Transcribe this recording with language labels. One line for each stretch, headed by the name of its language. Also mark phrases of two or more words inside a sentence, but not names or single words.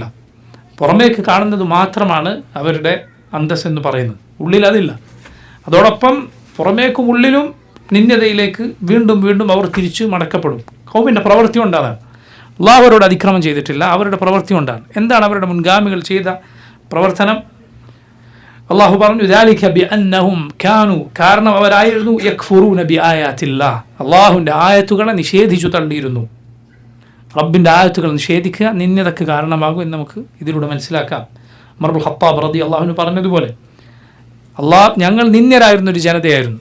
Malayalam: പുറമേക്ക് കാണുന്നത് മാത്രമാണ് അവരുടെ അന്തസ്സെന്ന് പറയുന്നത്, ഉള്ളിൽ അതില്ല. അതോടൊപ്പം പുറമേക്കും ഉള്ളിലും നിന്ദതയിലേക്ക് വീണ്ടും വീണ്ടും അവർ തിരിച്ചു മടക്കപ്പെടും. ഖൗമിൻ്റെ പ്രവൃത്തി കൊണ്ടാണ്. അള്ളാഹു അവരോട് അതിക്രമം ചെയ്തിട്ടില്ല, അവരുടെ പ്രവൃത്തി കൊണ്ടാണ്. എന്താണ് അവരുടെ മുൻഗാമികൾ ചെയ്ത പ്രവർത്തനം? അള്ളാഹു പറഞ്ഞു
Arabic: ذَلِكَ بِأَنَّهُمْ كَانُوا,
Malayalam: കാരണം അവരായിരുന്നു
Arabic: يكفرون بآيات الله,
Malayalam: അള്ളാഹുവിൻ്റെ ആയത്തുകളെ നിഷേധിച്ചു തള്ളിയിരുന്നു. റബ്ബിൻ്റെ ആയത്തുകൾ നിഷേധിക്കുക നിന്ദതക്ക് കാരണമാകും എന്ന് നമുക്ക് ഇതിലൂടെ മനസ്സിലാക്കാം. ഉമർ ഇബ്നുൽ ഖത്താബ്
Arabic: رضي الله عنه
Malayalam: പറഞ്ഞതുപോലെ, ഞങ്ങൾ നിന്ദ്യരായിരുന്നൊരു ജനതയായിരുന്നു.